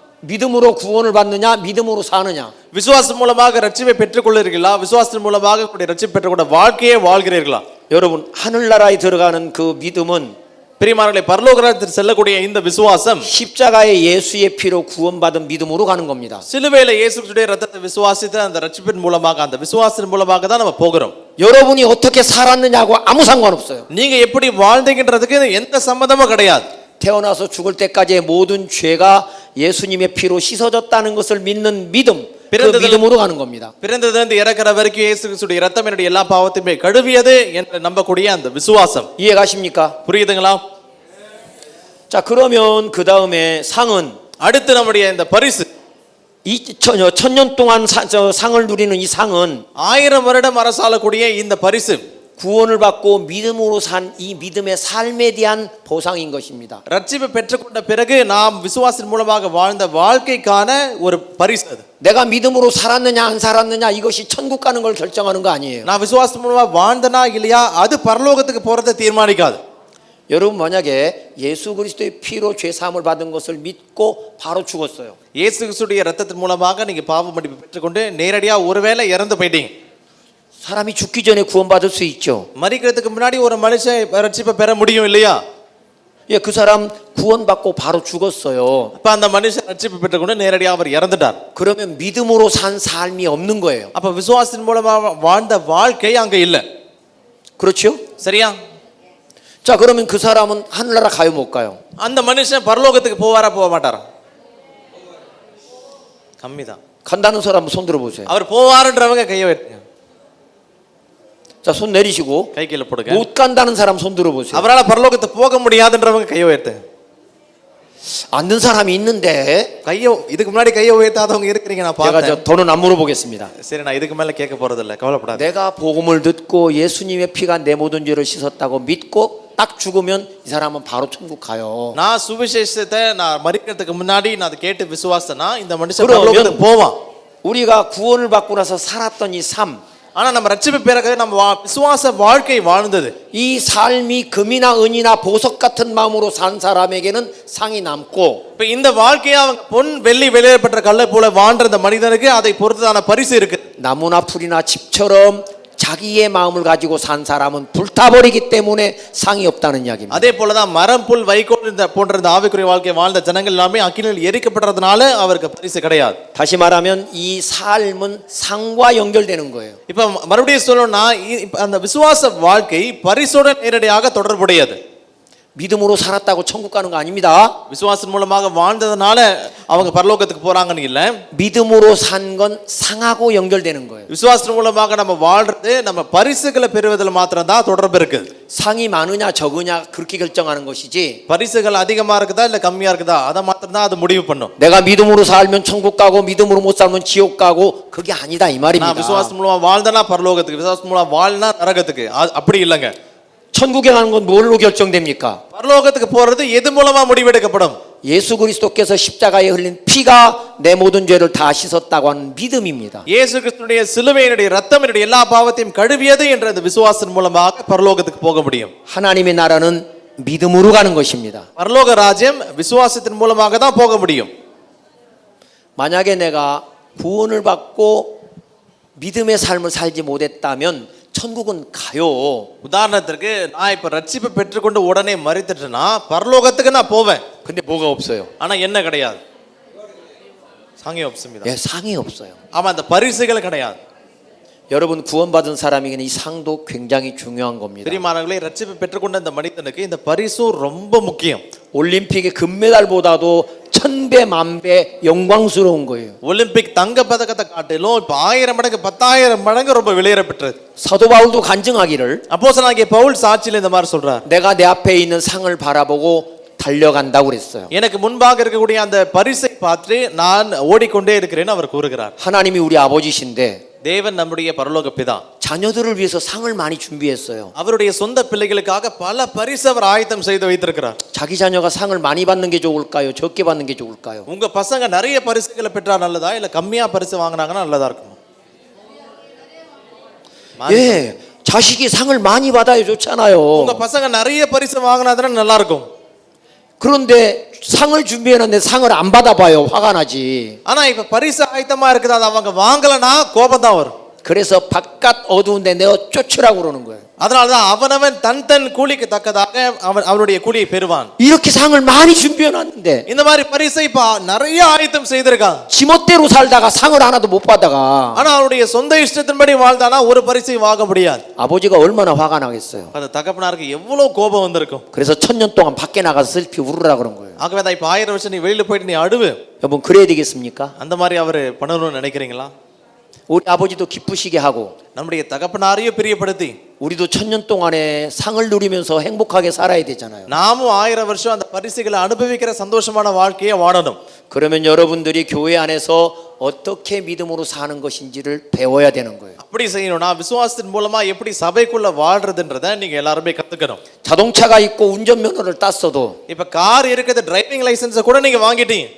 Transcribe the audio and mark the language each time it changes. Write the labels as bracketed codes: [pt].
[ko] 믿음으로 구원을 받느냐 믿음으로 사느냐? [ta] விசுவாசம் மூலமாக ரட்சிப்பை பெற்றுக்கொள்கிறீர்களா? விசுவாசத்தின் மூலமாக ரட்சிப்பை பெற்றுக்கொண்ட வாழ்க்கையை வாழ்கிறீர்களா? [ko] 여러분, 하늘나라에 들어가는 그 믿음은 [ta] பிரியமானவர்களே, பரலோக ராஜ்யத்துக்கு செல்லக்கூடிய இந்த விசுவாசம் [ko] 십자가의 예수의 피로 구원받은 믿음으로 가는 겁니다. [ta] சிலுவையில இயேசு கிறிஸ்துவின் ரத்தத்தை விசுவாசித்து அந்த ரட்சிப்பின் மூலமாக அந்த விசுவாசத்தின் மூலமாக தான் நம்ம போகிறோம். [ko] 여러분이 어떻게 살았느냐고 아무 상관없어요. [ta] நீங்க எப்படி வாழ்ந்தீங்கன்றதுக்கு எந்த சம்பந்தமும் கிடையாது. [ko] 태어나서 죽을 때까지의 모든 죄가 예수님의 피로 씻어졌다는 것을 믿는 믿음, 그 믿음으로 가는 겁니다. [ta] பிறந்ததிலிருந்து இறக்கிற வரைக்கும் இயேசு கிறிஸ்துவின் ரத்தம் என்னுடைய எல்லா பாவத்தையுமே கழுவியது என்று நம்பக்கூடிய அந்த விசுவாசம். [ko] 이해가십니까? [ta] புரியுதுங்களா? [ko] 자, 그러면 그 다음에 상은 [ta] அடுத்து நம்முடைய இந்த பரிசு [ko] 1000년 동안 상을 누리는 이 상은 [ta] 1000 வருடம் அரசாளக்கூடிய இந்த பரிசு [ko] 구원을 받고 믿음으로 산 이 믿음의 삶에 대한 보상인 것입니다. [ta] ரட்சிப்பை பெற்றுக்கொண்ட பிறகு நாம் விசுவாசத்தின் மூலமாக வாழ்ந்த வாழ்க்கைக்கான ஒரு பரிசு. [ko] 내가 믿음으로 살았느냐 안 살았느냐 이것이 천국 가는 걸 결정하는 거 아니에요. [ta] நான் விசுவாசத்தின் மூலமாக வாழ்ந்தனா இல்லையா அது பரலோகத்துக்கு போறதை தீர்மானிக்காது. [ko] 여러분, 만약에 예수 그리스도의 피로 죄 사함을 받은 것을 믿고 바로 죽었어요. [ta] இயேசு கிறிஸ்துவின் ரத்தத்தின் மூலமாக நீங்க பாவ மன்னிப்பு பெற்றுக்கொண்டு நேரடியா ஒருவேளை இறந்து போயிட்டீங்க. [ko] 사람이 죽기 전에 구원받을 수 있죠. [ta] மரிக்கிறதுக்கு முன்னாடி ஒரு மனுஷன் ரட்சிப்பை பெற முடியும் இல்லையா? [ko] 예, 그 사람 구원받고 바로 죽었어요. [ta] அப்ப அந்த மனுஷன் ரட்சிப்பை பெற்றுக்கொண்டு நேரடியா அவர் இறந்துட்டார். [ko] 그러면 믿음으로 산 삶이 없는 거예요. [ta] அப்ப விசுவாசத்தின் மூலமாக வாழ்ந்த வாழ்க்கை அங்க இல்ல. [ko] 그렇죠? [ta] சரியா? [ko] 자, 그러면 그 사람은 하늘나라 가요 못 가요? [ta] அந்த மனுஷன் பரலோகத்துக்கு போவாரா போக மாட்டாரா? கம்மிதான். [ko] 간다는 사람 손 들어 보세요. [ta] அவர் போவாருன்றவங்க கையை வைங்க. [ko] 자, 손 내리시고 [ta] கை கீழ போடுங்க. [ko] 못 간다는 사람 손 들어 보세요. [ta] அவரால பரலோகத்துக்கு போக முடியாதுன்றவங்க கையை உயர்த்துங்க. [ko] 앉는 사람이 있는데 [ta] கையை இதுக்கு முன்னாடி கையை உயர்த்தாதவங்க இருக்கீங்க நான் [ko] 제가 [ta] பார்த்தேன். [ko] 더는 안 물어보겠습니다. [ta] சரி, நான் இதுக்கு மேல கேட்க போறது இல்ல, கவலைப்படாத. [ko] 내가 복음을 듣고 예수님의 피가 내 모든 죄를 씻었다고 믿고 딱 죽으면 이 사람은 바로 천국 가요. [ta] நான் சுவிசேஷத்தை நான் மரிக்கிறதுக்கு முன்னாடி நான் அதை கேட்டு விசுவாசனா இந்த மனுஷன் [ko] 그러면 [ta] பரலோகத்துக்கு போவான். [ko] 우리가 구원을 받고 나서 살았던 이 삶, [ta] ஆனா நம்ம ரட்சிப்பு பிறகு நம்ம விசுவாச வாழ்க்கை வாழ்ந்தது. [ko] 이 삶이 금이나 은이나 보석 같은 마음으로 산 사람에게는 상이 남고, [ta] இப்ப இந்த வாழ்க்கையை அவங்க பொன் வெள்ளி வெளியேறப்பட்ட கல்லை போல வாழ்ற அந்த மனிதனுக்கு அதை பொறுத்ததான பரிசு இருக்கு. [ko] 나무나 풀이나 집처럼 자기의 마음을 가지고 산 사람은 불타버리기 때문에 상이 없다는 이야기입니다. [ta] அதே போலதான் மரம் புல் வைக்கோல் இந்த போன்ற இந்த ஆவிக்குரிய வாழ்க்கை வாழ்ந்த ஜனங்கள் எல்லாமே அக்கினியில் எரிக்கப்படுறதுனால அவருக்கு பரிசு கிடையாது. [ko] 다시 말하면 이 삶은 상과 연결되는 거예요. [ta] இப்ப மறுபடியும் சொல்லணும்னா அந்த விசுவாச வாழ்க்கை பரிசுடன் நேரடியாக தொடர்புடையது. [ko] 믿음으로 살았다고 천국 가는 거 아닙니다. [ta] விசுவாசம் மூலமாக வாழ்ந்ததனால அவங்க பரலோகத்துக்கு போறாங்கன்னு இல்ல. [ko] 믿음으로 산 건 상하고 연결되는 거예요. [ta] விசுவாசம் மூலமாக நம்ம வாழ்றது நம்ம பரிசுகளை பெறுவதில் மாத்திரம் தான் தொடர்பு இருக்கு. [ko] 상이 많으냐 적으냐 그렇게 결정하는 것이지, [ta] பரிசுகள் அதிகமா இருக்குதா இல்ல கம்மியா இருக்குதா அதை மாத்திரம் தான் அது முடிவு பண்ணும். [ko] 내가 믿음으로 살면 천국 가고 믿음으로 못 살면 지옥 가고 그게 아니다 이 말입니다. [ta] நான் விசுவாசம் மூலமா வாழ்ந்தனா பரலோகத்துக்கு, விசுவாசம் மூலமா வாழ்னா நரகத்துக்கு, அப்படி இல்லைங்க. [ko] 천국에 가는 건 뭘로 결정됩니까? [ta] பரலோகத்துக்கு போறது எது மூலமா முடிவெடுக்கப்படும்? [ko] 예수 그리스도께서 십자가에 흘린 피가 내 모든 죄를 다 씻었다고 하는 믿음입니다. [ta] இயேசு கிறிஸ்துவினுடைய சிலுவையினுடைய ரத்தம் என்னுடைய எல்லா பாவத்தையும் கழுவியது என்ற அந்த விசுவாசத்தின் மூலமாக பரலோகத்துக்கு போக முடியும். [ko] 하나님의 나라는 믿음으로 가는 것입니다. [ta] பரலோக ராஜ்யம் விசுவாசத்தின் மூலமாக தான் போக முடியும். [ko] 만약에 내가 구원을 받고 믿음의 삶을 살지 못했다면 천국은 가요. [ta] உதாரணத்திற்கு நான் இப்ப ரட்சிப்பை பெற்றுக்கொண்டு உடனே மரித்துட்டேன்னா பரலோகத்துக்கு நான் போவேன். [ko] 근데 뭐가 없어요? [ta] ஆனா என்ன கிடையாது? [ko] 상이 없습니다. 예, 상이 없어요. [ta] ஆமா அந்த பரிசுகள் கிடையாது. [ko] 여러분 구원받은 사람에게는 이 상도 굉장히 중요한 겁니다. [ta] பிரியமானவர்களே, ரட்சிப்பை பெற்றுக்கொண்ட இந்த மனிதனுக்கு இந்த பரிசும் ரொம்ப முக்கியம். [ko] 올림픽의 금메달보다도 1000배 만배 영광스러운 거예요. [ta] ஒலிம்பிக் தங்க பதக்கத்தை காட்டிலும் இப்ப 1000 மடங்கு 10000 மடங்கு ரொம்ப விலையேற பெற்றது. [ko] 사도 바울도 간증하기를 [ta] அப்போஸ்தலனாகிய பவுல் சாட்சியில் இந்த மாதிரி சொல்றார். [ko] 내가 내 앞에 있는 상을 바라보고 달려간다고 그랬어요. [ta] எனக்கு முன்பாக இருக்கக்கூடிய அந்த பரிசை பார்த்து நான் ஓடிக்கொண்டே இருக்கிறேன்னு அவர் கூறுகிறார். [ko] 하나님이 우리 아버지신데 [ta] தேவன் நம்முடைய பரலோக பிதா. [ko] 자녀들을 위해서 상을 많이 준비했어요. [ta] அவருடைய சொந்த பிள்ளைகளுக்காக பல பரிசு அவர் ஆயத்தம் செய்து வைத்திருக்கிறார். [ko] 자기 자녀가 상을 많이 받는 게 좋을까요? 적게 받는 게 좋을까요? [ta] உங்க பசங்க நிறைய பரிசுகளை பெற்றா நல்லதா இல்ல கம்மியா பரிசு வாங்குனாங்கன்னா நல்லதா இருக்கும்? [ko] 예, 자식이 상을 많이 받아야 좋잖아요. [ta] உங்க பசங்க நிறைய பரிசு வாங்குனாதான் நல்லா இருக்கும். [ko] 그런데 상을 준비해놨는데 상을 안 받아봐요. 화가 나지. [ta] ஆனா இப்ப பரிசு ஆயத்தமா இருக்குது, அது அவங்க வாங்கலனா கோபம் தான் வரும். [ko] 그래서 바깥 어두운데 내어 쫓으라고 그러는 거예요. [ta] அதனாலதான் அவனவன் தன் கூலிக்கு தக்கதாக அவனுடைய கூலியை பெறுவான். [ko] 이렇게 상을 많이 준비해놨는데 [ta] இந்த மாதிரி பரிசை இப்ப நிறைய ஆயத்தம் செய்திருக்கான். [ko] 지멋대로 살다가 상을 하나도 못 받다가 [ta] ஆனா அவனுடைய சொந்த இஷ்டத்தின்படி வாழ்ந்தானா ஒரு பரிசை வாங்க முடியாது. [ko] 아버지가 얼마나 화가 나겠어요. [ta] அந்த தகப்பனாருக்கு எவ்வளவு கோபம் வந்திருக்கும். [ko] 그래서 1000년 동안 밖에 나가서 슬피 울으라 그런 거예요. [ta] ஆகவே தான் இப்ப 1000 வருஷம் நீ வெளியில போயிட்டு நீ அழுவு. [ko] 여러분 그래야 되겠습니까? [ta] அந்த மாதிரி அவரு பண்ணணும்னு நினைக்கிறீங்களா? [ko] 우리 아버지도 기쁘시게 하고 [ta] நம்முடைய தகப்பனாரையும் பிரியப்படுத்தி [ko] 우리도 1000년 동안에 상을 누리면서 행복하게 살아야 되잖아요. [ta] நாமும் 1000 வருஷம் அந்த பரிசுகளை அனுபவிக்கிற சந்தோஷமான வாழ்க்கையை வாழணும். [ko] 그러면 여러분들이 교회 안에서 어떻게 믿음으로 사는 것인지를 배워야 되는 거예요. [ta] அப்படி செய்யணும்னா விசுவாசத்தின் மூலமா எப்படி சபைக்குள்ள வாழ்றதுன்றதை நீங்க எல்லாருமே கத்துக்கணும். [ko] 자동차가 있고 운전면허를 땄어도 [ta] இப்ப கார் இருக்குது, டிரைவிங் லைசென்ஸை கூட நீங்க வாங்கிட்டீங்க.